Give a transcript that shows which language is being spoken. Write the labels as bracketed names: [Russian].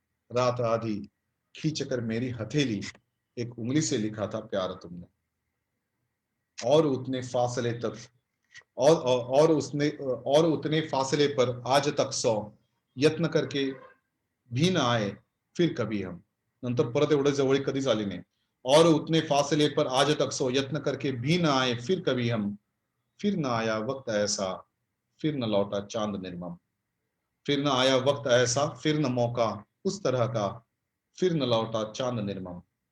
[Hindi] रात आधी खींचकर मेरी हथेली एक उंगली से लिखा था प्यार तुमने. और उतने फासले तक और उतने फासले पर आज तक 100 यत्न करके भी ना आए फिर कभी हम. [Marathi] नंतर परत एवढे जवळ कधीच आले नाही. [Hindi] और उतने फासले पर आज तक 100 यत्न करके भी ना आए फिर कभी हम. फिर ना आया वक्त ऐसा, फिर न लौटा चांद निर्मम. फिर न आया वक्त ऐसा, फिर न मौका उस तरह का, फिर न लौटा चांद निर्मम.